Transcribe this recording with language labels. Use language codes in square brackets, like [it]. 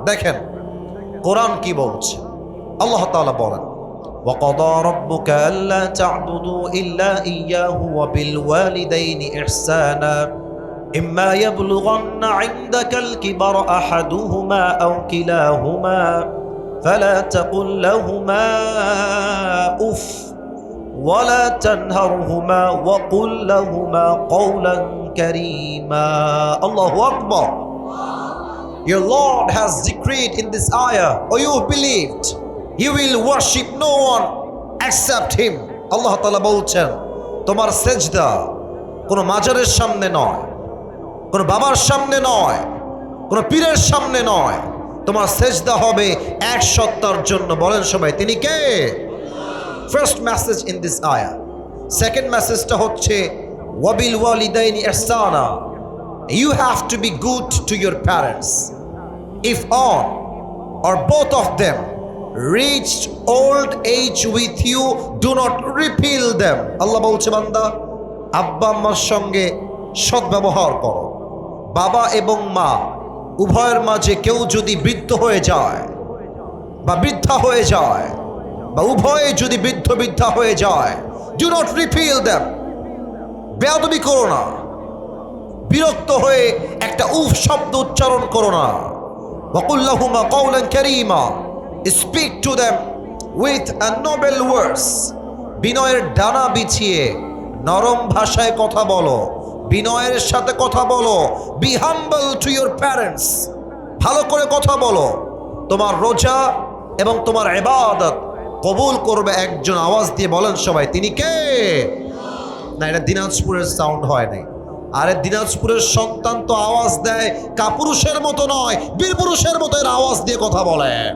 [bn] দেখেন কোরআন কি বলছে, আল্লাহ তাআলা বলেন [ar] وَقَضَى رَبُّكَ أَلَّا تَعْبُدُوا إِلَّا إِيَّاهُ وَبِالْوَالِدَيْنِ إِحْسَانًا إِمَّا يَبْلُغَنَّ عِندَكَ الْكِبَرَ أَحَدُهُمَا أَوْ كِلَاهُمَا فَلَا تَقُل لَّهُمَا أُفٍّ وَلَا تَنْهَرْهُمَا وَقُل لَّهُمَا قَوْلًا كَرِيمًا. Allahu Akbar. [en] Your Lord has decreed in this ayah, or you believed, you will worship no one except him. [bn] আল্লাহ তাআলা বলছেন তোমার সেজদা কোনো মাজারের সামনে নয়, কোনো বাবার সামনে নয়, কোনো পীরের সামনে নয়, তোমার সেজদা হবে এক সত্তার জন্য। বলেন সবাই তিনি কে? [en] First message in this আয়াহ। [bn] Second মেসেজটা হচ্ছে [ar] ওয়াবিল ওয়ালিদাইনি ইহসানা, [en] you have to be good to your parents. If one or both of them reached old age with you, do not repel them. [bn] আল্লাহ বলছে বান্দা আব্বা আম্মার সঙ্গে সদ্ব্যবহার করো। বাবা এবং মা উভয়ের মাঝে কেউ যদি বৃদ্ধ হয়ে যায় বা বৃদ্ধা হয়ে যায় বা উভয়ে যদি বৃদ্ধ বৃদ্ধা হয়ে যায়, [en] do not repel them. [bn] বেয়াদবি করো না, বিরক্ত হয়ে একটা উফ শব্দ উচ্চারণ করো না। [ar] وَقُلْ لَهُمَا قَوْلًا كَرِيمًا. [en] Speak to them with a noble words. [bn] বিনয়ের ডানা বিছিয়ে নরম ভাষায় কথা বলো, বিনয়ের সাথে কথা বলো। [en] Be humble to your parents. [bn] ভালো করে কথা বলো। তোমার রোজা এবং তোমার ইবাদত কবুল করবে একজন। আওয়াজ দিয়ে বলেন সবাই তিনি কে? না, এটা দিনাজপুরের সাউন্ড হয় নাই। আরে দিনাজপুরের সন্তান তো আওয়াজ দেয় কাপুরুষের মতো নয়, বীর পুরুষের মতো এর আওয়াজ দিয়ে কথা বলে।